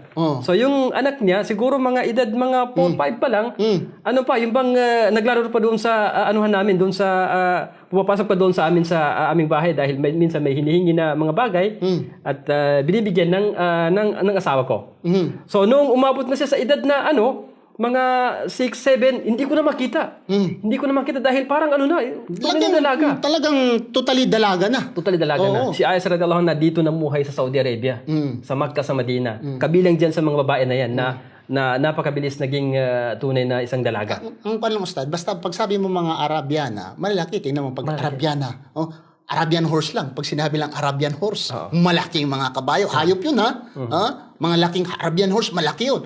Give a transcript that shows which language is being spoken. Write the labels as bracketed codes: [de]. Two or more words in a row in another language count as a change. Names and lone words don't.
[tl] So yung anak niya, siguro mga edad mga 4-5 pa lang, yung bang naglaro pa doon sa anuhan namin, doon sa pumapasok pa doon sa amin sa aming bahay dahil minsan may hinihingi na mga bagay at binibigyan ng asawa ko. So noong umabot na siya sa edad na mga 6, 7, hindi ko na makita. Hindi ko na makita dahil parang dalaga. Talagang totally dalaga na. Na. Si Aisha [ar] رضي الله عنها [tl] dito namuhay sa Saudi Arabia, sa Makkah, sa Madina. Kabilang diyan sa mga babae na yan na napakabilis naging tunay na isang dalaga. Ang palang ustad, basta pag sabi mo mga Arabiana, malalaki, tingnan mo pag Arabiana. [en] Arabian horse lang. [tl] Pag sinabi lang [en] Arabian horse, [tl] malaking mga kabayo. Hayop yun, mga laking [en] Arabian horse, [tl] malaki yun.